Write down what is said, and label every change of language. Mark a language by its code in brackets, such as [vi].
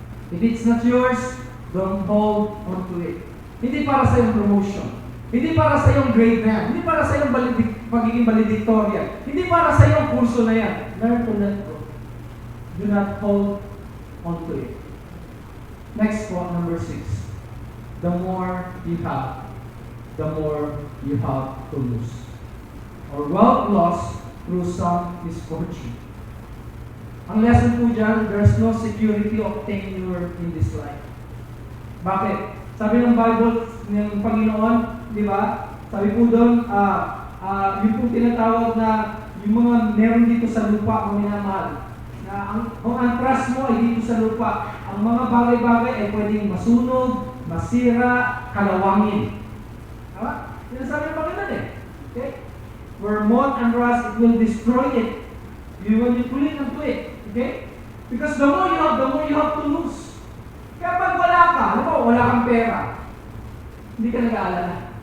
[en] If it's not yours, don't hold on to it. [tl] Hindi para sa iyong promotion. Hindi para sa iyong grade na yan. Hindi para sa iyong pagiging valedictorian. Hindi para sa iyong kurso na yan. [en] Learn to let go. Do not hold on to it. Next one, number 6. The more you have, the more you have to lose. Or wealth lost through some misfortune. [tl] Ang lesson po dyan, [en] there's no security of tenure in this life. [tl] Bakit? Sabi ng Bible ng Panginoon, di ba? Sabi po doon, yung po tinatawag na yung mga meron dito sa lupa kung minamahal. Na kung ang trust mo ay dito sa lupa, ang mga bagay-bagay ay pwedeng masunog, masira, kalawangin. Tama? Yan ang sabi ng Panginoon eh. [en] Okay? Where moth and rust, it will destroy it. When you cling onto it. Okay? Because the more you have to lose. [tl] Kaya pag wala ka, alam mo, wala kang pera, hindi ka nag-aalala.